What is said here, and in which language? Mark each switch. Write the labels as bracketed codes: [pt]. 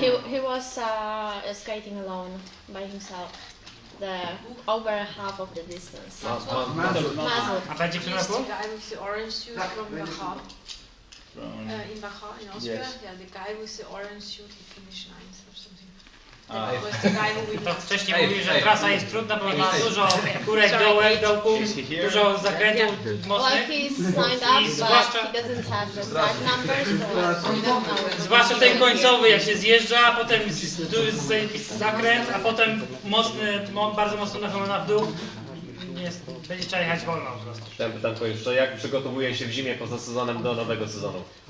[en] He was skating alone by himself. The over half of the distance. Mazur. [pl] A będzie w tym roku? [en] The guy with the orange suit from Wachau. In Wachau, in Austria. Yes. Yeah, the guy with the orange suit, he finished 9th or something. That was the guy who we [pl] To wcześniej mówił, że trasa jest trudna, bo ma dużo górek, dołków, dużo zakrętów [en] Well, [pl] mocnych. [en] he's signed up, but he doesn't have the start numbers, so we don't know. [pl] Zwłaszcza ten końcowy, jak się zjeżdża, a potem zakręt, a potem mocny, bardzo mocno nachylona w dół. Będzie trzeba jechać wolno po prostu. Chciałem pytanko jeszcze, jak przygotowuje się w zimie poza sezonem do nowego sezonu?